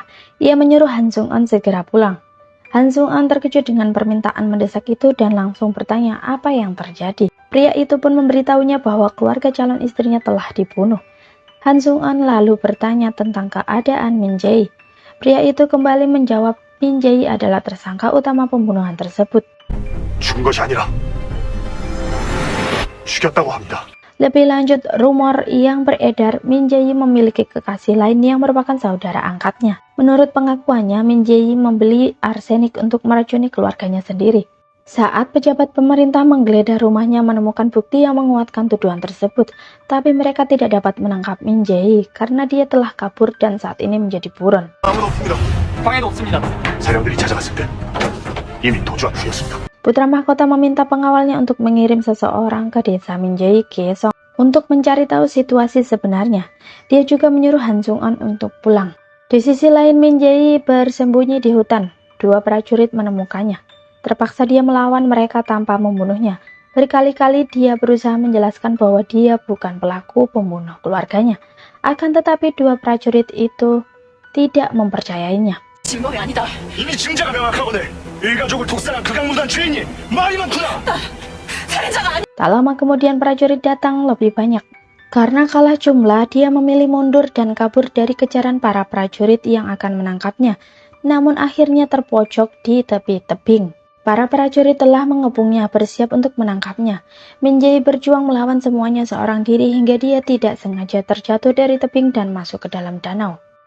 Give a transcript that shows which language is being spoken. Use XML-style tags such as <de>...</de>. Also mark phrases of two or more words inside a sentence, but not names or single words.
<id>Ia menyuruh Han Jung-eun segera pulang. Han Jung-eun terkejut dengan permintaan mendesak itu dan langsung bertanya apa yang terjadi. Pria itu pun memberitahunya bahwa keluarga calon istrinya telah dibunuh. Han Jung-eun lalu bertanya tentang keadaan Min Jae. Pria itu kembali menjawab Min Jae adalah tersangka utama pembunuhan tersebut.</id> <ko>죽은 것이 아니라 죽였다고 합니다.</ko> <id>Lebih lanjut, rumor yang beredar Min Jae-yi memiliki kekasih lain yang merupakan saudara angkatnya. Menurut pengakuannya, Min Jae-yi membeli arsenik untuk meracuni keluarganya sendiri. Saat pejabat pemerintah menggeledah rumahnya menemukan bukti yang menguatkan tuduhan tersebut, tapi mereka tidak dapat menangkap Min Jae-yi karena dia telah kabur dan saat ini menjadi buron.</id> <ko>아무도 없습니다. 방에도 없습니다. 사령들이 찾아갔을 때 이미 도주한 후였습니다.</ko> <id>Putra mahkota meminta pengawalnya untuk mengirim seseorang ke desa Min Jae-yi Kaesong untuk mencari tahu situasi sebenarnya. Dia juga menyuruh Han Sung-on untuk pulang. Di sisi lain, Min Jae-yi bersembunyi di hutan. Dua prajurit menemukannya. Terpaksa dia melawan mereka tanpa membunuhnya. Berkali-kali dia berusaha menjelaskan bahwa dia bukan pelaku pembunuh keluarganya. Akan tetapi dua prajurit itu tidak mempercayainya.</id> <ko>진범이 아니다. 이미 증자가 명확하거늘 일가족을 독살한 극악무도한 죄인이 말이 많구나. 살인자가 아니.</ko> <id>Tak lama kemudian prajurit datang lebih banyak. Karena kalah jumlah, dia memilih mundur dan kabur dari kejaran para prajurit yang akan menangkapnya. Namun akhirnya terpojok di tepi tebing. Para prajurit telah mengepungnya bersiap untuk menangkapnya. Min Jae-yi berjuang melawan semuanya seorang diri hingga dia tidak sengaja terjatuh dari tebing dan masuk ke dalam danau.</id>